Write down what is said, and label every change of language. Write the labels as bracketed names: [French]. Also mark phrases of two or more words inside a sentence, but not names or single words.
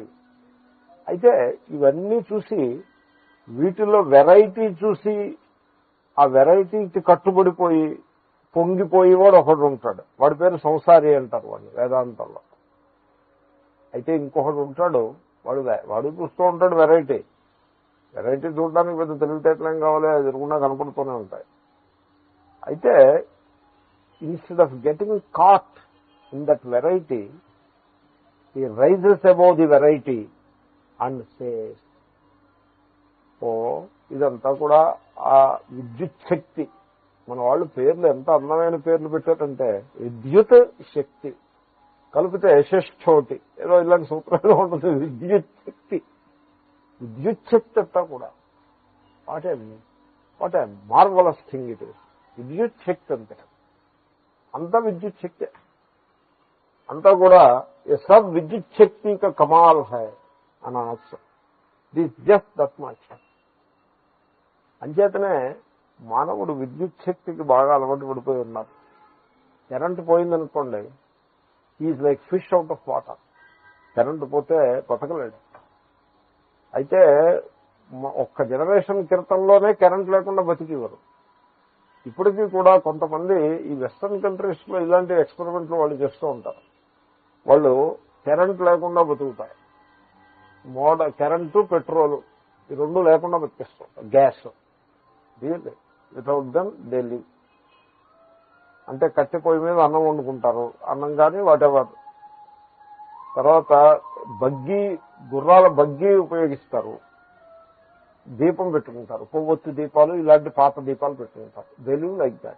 [Telugu] అయితే ఇవన్నీ చూసి వీటిలో వెరైటీ చూసి ఆ వెరైటీకి కట్టుబడిపోయి పొంగిపోయి వాడు ఒకడు ఉంటాడు. వాడి పేరు సంసారి అంటారు వాడిని వేదాంతంలో. అయితే ఇంకొకడు ఉంటాడు, వాడు చూస్తూ ఉంటాడు వెరైటీ. వెరైటీ చూడడానికి పెద్ద తెలివితేటలేం కావాలి, అది ఎదురుకుండా కనపడుతూనే ఉంటాయి. [English] అయితే instead of getting caught in that variety, he rises above the variety and says, [Telugu] ఓ ఇదంతా కూడా ఆ విద్యుత్ శక్తి. మన వాళ్ళు పేర్లు ఎంత అందమైన పేర్లు పెట్టారంటే విద్యుత్ శక్తి కలిపితే యశశ్చోటి ఏదో ఇలాంటి సూత్రాలు ఉంటుంది. విద్యుత్ శక్తి, విద్యుత్ శక్తి అంతా కూడా [English] what a marvelous thing it is. [Telugu] విద్యుత్ శక్తి అంతే, అంతా విద్యుత్ శక్తి అంతా కూడా. [Hindi] ये सब विद्युत शक्ति का कमाल है [Telugu] అని అనొచ్చు. [English] this just that much. [Telugu] అంచేతనే మానవుడు విద్యుత్ శక్తికి బాగా అలవాటు పడిపోయి ఉన్నారు. కరెంటు పోయిందనుకోండి, [English] is like fish out of water. [Telugu] కరెంటు పోతే బతకలేడు. అయితే ఒక్క జనరేషన్ క్రితంలోనే కరెంట్ లేకుండా బతికేవారు. ఇప్పటికీ కూడా కొంతమంది ఈ [English] western countries [Telugu] లో ఇలాంటి ఎక్స్పెరిమెంట్లు వాళ్ళు చేస్తూ ఉంటారు. వాళ్ళు కరెంట్ లేకుండా బతుకుతారు. కరెంటు పెట్రోలు ఈ రెండు లేకుండా బతికిస్తారు. [English] gas without them they live. [Telugu] అంటే కట్టె పొయ్యి మీద అన్నం వండుకుంటారు, అన్నం కానీ వాటెవర్. తర్వాత గుర్రాల బగ్గీ ఉపయోగిస్తారు. దీపం పెట్టుకుంటారు, కొవ్వొత్తి దీపాలు, ఇలాంటి పాత దీపాలు పెట్టుకుంటారు. [English] they live like that.